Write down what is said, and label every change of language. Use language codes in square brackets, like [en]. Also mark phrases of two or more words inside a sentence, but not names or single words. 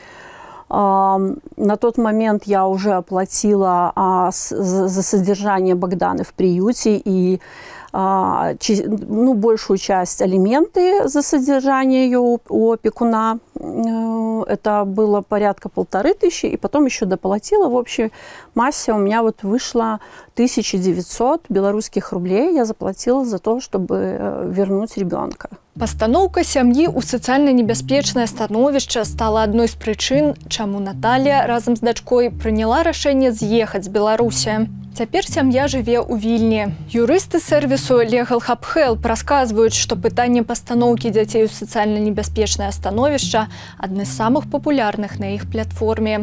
[ru] На тот момент я уже оплатила за содержание Богданы в приюте и большую часть алименты за содержание ее у опекуна. Это было порядка 1500, и потом еще доплатила. В общей массе у меня вот вышло 1900 белорусских рублей. Я заплатила за то, чтобы вернуть ребенка. [be] Пастаноўка сям'і ў сацыяльна небяспечнае становішча стала адной з прычын, чаму Наталья разам з дачкой прыняла рашэнне з'ехаць з Беларусі. Цяпер сям'я жыве ў Вільні. Юрысты сервісу Legal Hub Help расказваюць, што пытанне пастаноўкі дзяцей у сацыяльна небяспечнае становішча адны з самых папулярных на іх платформе.